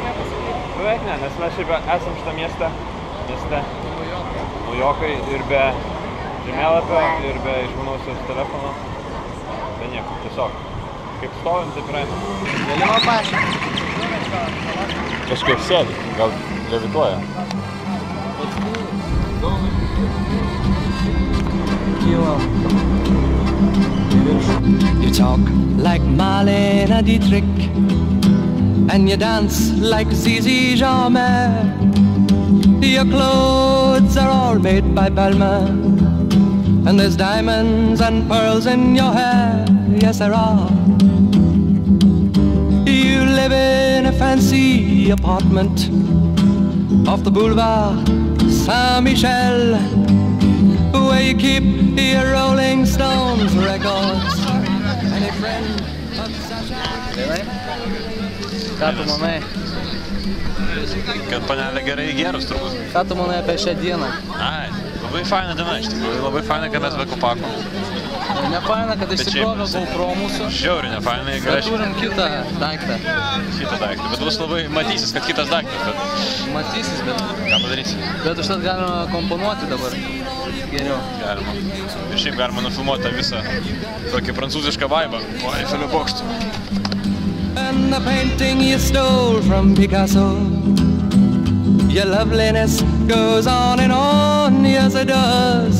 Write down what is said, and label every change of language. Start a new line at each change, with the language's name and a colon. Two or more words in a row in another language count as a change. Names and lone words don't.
Lithuanian: Beveik ne, nes mes šiaip esam šitą mieste. Naujokai ir be žemėlapio, ir be išmanaus telefono. Be nieko, tiesiog. Kaip stovim, taip ir einam. Galima paaiškinti. Kažkaip sėdi, gal levituoja.
English: You talk like Marlene Dietrich, and you dance like Zizi Jeanmaire. Your clothes are all made by Balmain, and there's diamonds and pearls in your hair. Yes, there are. You live in a fancy apartment off the boulevard Saint-Michel, where you keep your Rolling Stones records, and
Lithuanian: Ką tu manai? Kad panelė gerai gerus turbūt. Ką tu manai apie šią dieną? Ai, labai faina diena iš tikrųjų, labai faina, kad mes be kupako. Nefaina, kad išsikrovė GoPro mūsų. Žiauriai nefaina, jeigu Bet turim kitą daiktą. Kitą daiktą, bet bus labai matysis, kad kitas daiktas, bet... Matysis, bet... Ką padarysi? Bet užtat galima komponuoti dabar. Geriau. Galima. Ir šiaip galima nufilmuoti tą visą tokį prancūzišką vaibą po Eifelio bokštų.
English: And the painting you stole from Picasso, your loveliness goes on and on, yes it does.